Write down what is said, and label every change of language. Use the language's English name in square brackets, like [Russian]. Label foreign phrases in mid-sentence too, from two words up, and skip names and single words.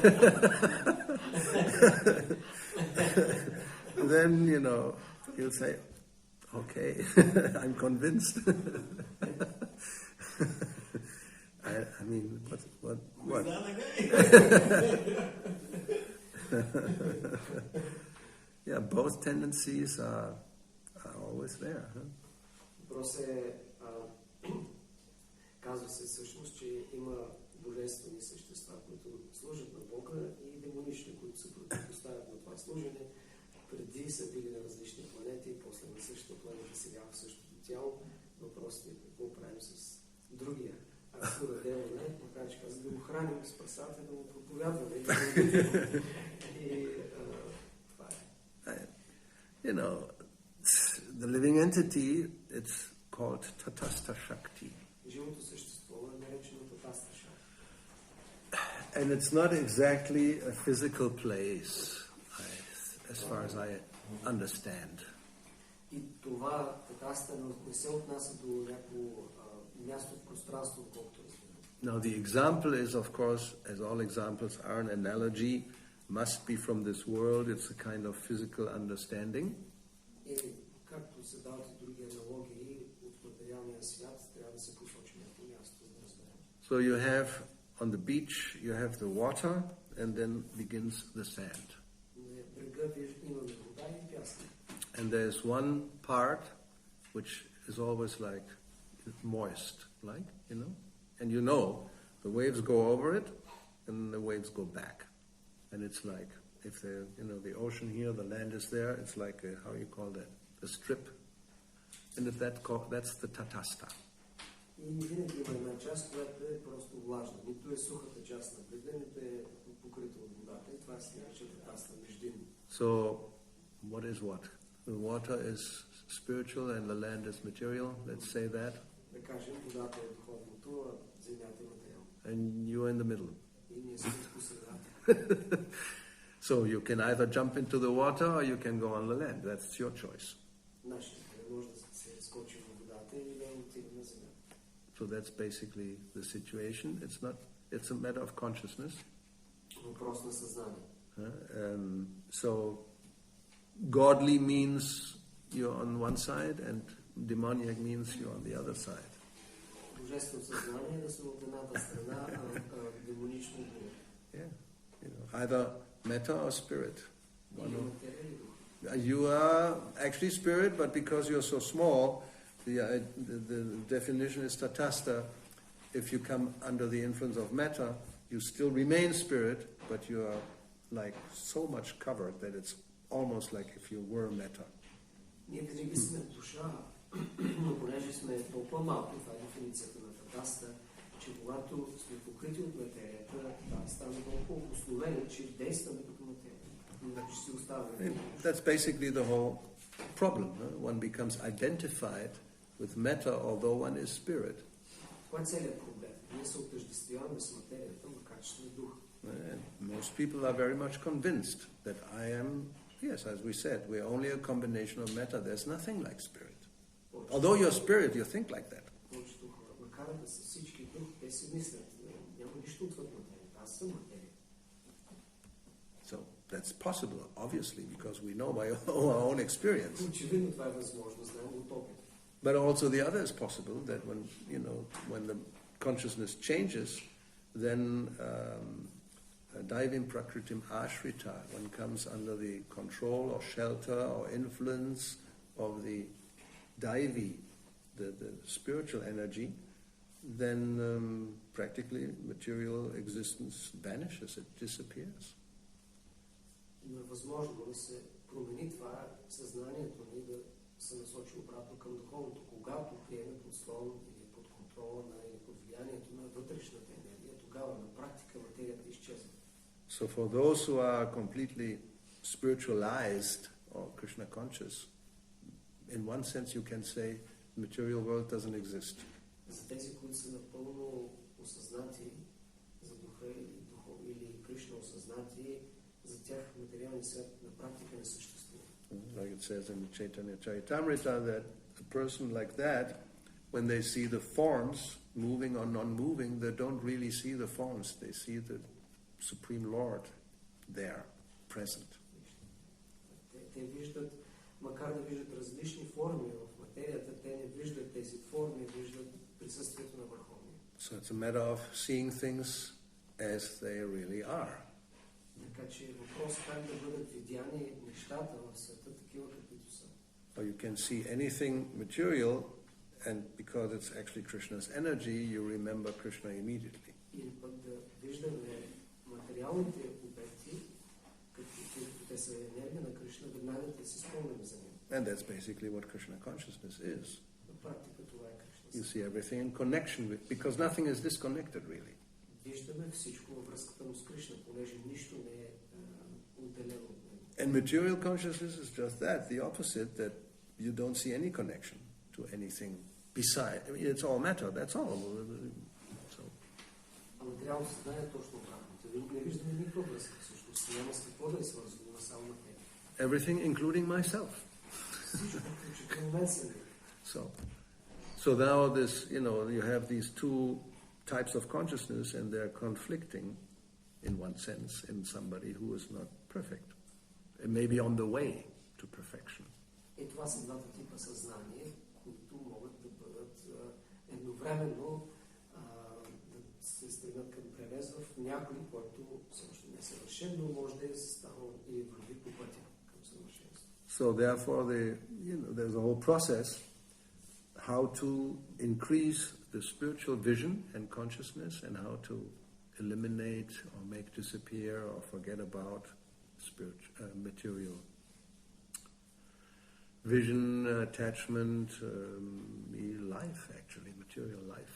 [English] Then, he'll say, okay, I'm convinced. I mean, what? Who's the other guy? Yeah, both tendencies are always there. Huh? [Bulgarian] Въпрос е, казва се всъщност, че има божествени същества, които служат на Бога, и демонични, които се противопоставят на това служене. Преди са били на различни планети, после на същата планета, сега в същото тяло. Въпросът е какво правим с другия. Асура Девана, макар че каза да го храним с прасата, да му проповядваме. И това е. [English] The living entity, it's called Tatastha Shakti. [Bulgarian] Живото същество е наречено Татастха Шакти. [English] And it's not exactly a physical place, as far as I understand. [Bulgarian] И това Татастха не се отнася до някакво място в пространство, колкото [English] Now the example is, of course, as all examples are an analogy, must be from this world. It's a kind of physical understanding. [Bulgarian] И както се дават и други аналогии от материалния свят, трябва да се посочи някакво място, за да разберем. [English] So you have, on the beach, you have the water, and then begins the sand. [Bulgarian] На брега имаме вода и пясък. [English] And there's one part which is always like moist, and the waves go over it and the waves go back. And it's like, if the ocean here, the land is there, it's like how you call that? A strip. And if that's the Tatastha. [Bulgarian] И винаги има една част, която е просто влажна. Нито е сухата част на брега, нито е покрита от водата. И това се нарича Татастха, междинно. [English] So, what is what? The water is spiritual and the land is material, let's say that. [Bulgarian] Да кажем, водата е духовното, а земята е материално. [English] And you are in the middle. [Bulgarian] И ние сме по средата. [English] So you can either jump into the water or you can go on the land. That's your choice. [Bulgarian] Нашият не може да се скочи в водата или да отиде на земята. [English] So that's basically the situation. It's a matter of consciousness. [Bulgarian] Въпрос на съзнание. [English] So godly means you're on one side and demoniac means you're on the other side. [Bulgarian] Божествено съзнание да са от едната страна, а демонично от другата. [English] Yeah, either matter or spirit. You are actually spirit, but because you're so small, the definition is Tatastha. If you come under the influence of matter, you still remain spirit, but you are like so much covered that it's almost like if you were matter. [Bulgarian] Ние винаги сме душа, но понеже сме толкова малко, това е дефиницията на Татастха, че когато сме покрити от материята, става толкова обусловено, че действаме като материя. Иначе си оставаме. [English] That's basically the whole problem. One becomes identified with matter, although one is spirit. [Bulgarian] Това е целият проблем. Ние се отъждествяваме с материята, макар че сме дух. [English] Most people are very much convinced that I am, yes, as we said, we're only a combination of matter. There's nothing like spirit. Although you're spirit, you think like that. [Bulgarian] Повечето хора, макар да са всички дух, те си мислят, няма нищо отвъд материята. Аз съм материя. [English] So that's possible, obviously, because we know by our own experience. [Bulgarian] Очевидно това е възможно, знаем от опит. [English] But also the other is possible that when the consciousness changes, then [Sanskrit] दैवीं प्रकृतिम् आश्रिता, [English] one comes under the control or shelter or influence of the Daivi, the spiritual energy, then practically material existence vanishes, it disappears. [Bulgarian] Но е възможно да се промени това съзнанието ни да се насочи обратно към духовното. Когато приеме под слон или под контрола или под влиянието на вътрешната енергия, тогава на практика материята изчезва. [English] So for those who are completely spiritualized or Krishna conscious, in one sense you can say the material world doesn't exist. [Bulgarian] За тези, които са напълно осъзнати за духа или Кришна осъзнати, за тях материалният свят на практика не съществува. [English] Like it says in Chaitanya Charitamrita, that a person like that, when they see the forms moving or non-moving, they don't really see the forms, they see the Supreme Lord there, present. [Bulgarian] Те виждат, макар да виждат различни форми в материята, те не виждат тези форми, виждат присъствието на Върховния. [English] So it's a matter of seeing things as they really are. [Bulgarian] Така че е въпрос как да бъдат видяни нещата в света, такива каквито са. [English] Or you can see anything material, and because it's actually Krishna's energy, you remember Krishna immediately. [Bulgarian] Или пък да виждаме материалните обекти, като те са енергия на Кришна, веднага да си спомним за него. [English] And that's basically what Krishna consciousness is. [Bulgarian] На практика това е Кришна. [English] You see everything in connection with, because nothing is disconnected really. [Bulgarian] Виждаме всичко във връзката му с Кришна, понеже нищо не е отделено от него. [English] And material consciousness is just that, the opposite, that you don't see any connection to anything beside. I mean, it's all matter, that's all. So, [Bulgarian] А материално съзнание е точно обратното. Не виждаме никаква връзка, всъщност няма с какво да е свързано на само материя. [English] everything including myself. [Bulgarian] Всичко, включително мен самия. [English] So now this, you have these two types of consciousness and they're conflicting in one sense in somebody who is not perfect. And maybe on the way to perfection. [Bulgarian] И това са двата типа съзнание, които могат да бъдат едновременно да се стремят към превес в някой, който все още не е съвършен, но може да е станал и върви по пътя към съвършенство. [English] So therefore there's a whole process how to increase the spiritual vision and consciousness and how to eliminate or make disappear or forget about material vision, attachment, life actually, material life.